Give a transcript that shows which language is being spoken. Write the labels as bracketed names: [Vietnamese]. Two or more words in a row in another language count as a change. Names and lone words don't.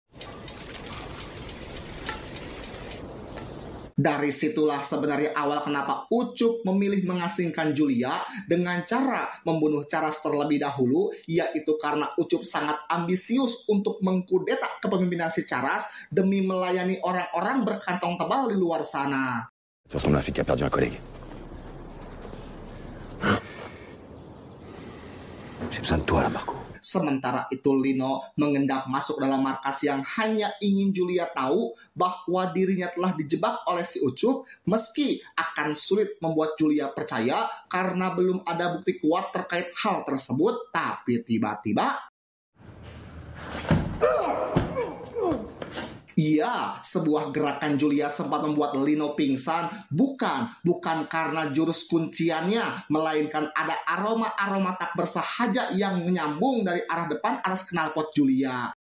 [Indonesian] Dari situlah sebenarnya awal kenapa Ucup memilih mengasingkan Julia dengan cara membunuh Charles terlebih dahulu, yaitu karena Ucup sangat ambisius untuk mengkudeta kepemimpinan si Charles demi melayani orang-orang berkantong tebal di luar sana. [French] Tu ressembles à un flic qui a perdu un collègue. J'ai besoin de toi là, Marco. [Indonesian] Sementara itu Lino mengendak masuk dalam markas yang hanya ingin Julia tahu bahwa dirinya telah dijebak oleh si Ucup, meski akan sulit membuat Julia percaya karena belum ada bukti kuat terkait hal tersebut. Tapi tiba-tiba, iya, sebuah gerakan Julia sempat membuat Lino pingsan, bukan karena jurus kunciannya, melainkan ada aroma tak bersahaja yang menyambung dari arah depan atas knalpot Julia.